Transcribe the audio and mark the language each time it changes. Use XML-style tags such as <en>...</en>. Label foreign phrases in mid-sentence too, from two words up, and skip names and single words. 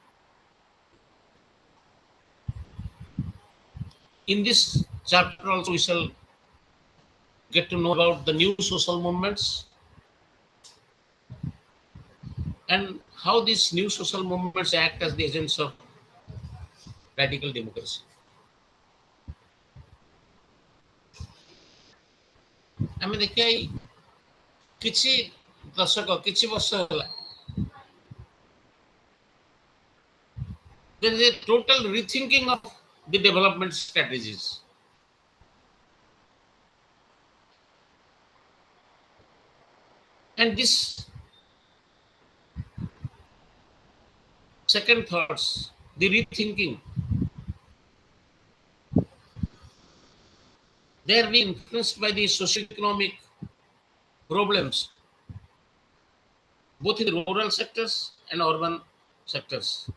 <en>In this chapter also we shall get to know about the new social movements and how these new social movements act as the agents of radical democracy.</en> <or>ଆମେ ଦେଖିବା ଏଇ କିଛି ଦଶକ କିଛି ବର୍ଷ ହେଲା</or> <en>there is a total rethinking of the development strategies. And this second thoughts, the rethinking, they are being influenced by the socio-economic problems, both in the rural sectors and urban sectors.</en>